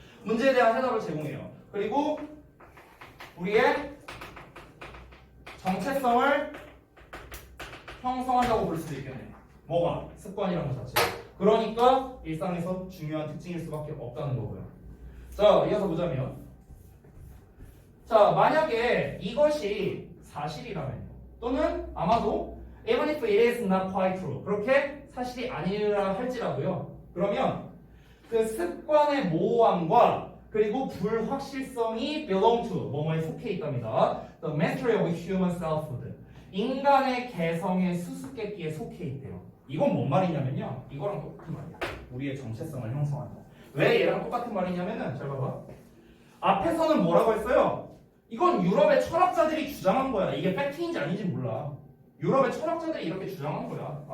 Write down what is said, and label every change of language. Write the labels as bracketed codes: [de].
[ko] 문제에 대한 해답을 제공해요. 그리고 우리의 정체성을 형성한다고 볼 수도 있겠네요. 뭐가? 습관이라는 것 자체. 그러니까 일상에서 중요한 특징일 수밖에 없다는 거고요. 자, 이어서 보자면, 자, 만약에 이것이 사실이라면요. 또는 아마도 [en] even if it is not quite true. [ko] 그렇게 사실이 아니라 할지라도요. 그러면 그 습관의 모호함과 그리고 불확실성이 [en] belong to [ko] 뭐뭐에 속해 있답니다. [en] The mastery of human selfhood. [ko] 인간의 개성의 수수께끼에 속해 있대요. 이건 뭔 말이냐면요. 이거랑 똑같은 말이야. 우리의 정체성을 형성한다. 왜 얘랑 똑같은 말이냐면은 잘 봐봐. 앞에서는 뭐라고 했어요? 이건 유럽의 철학자들이 주장한 거야. 이게 팩트인지 아닌지 몰라. 유럽의 철학자들이 이렇게 주장한 거야.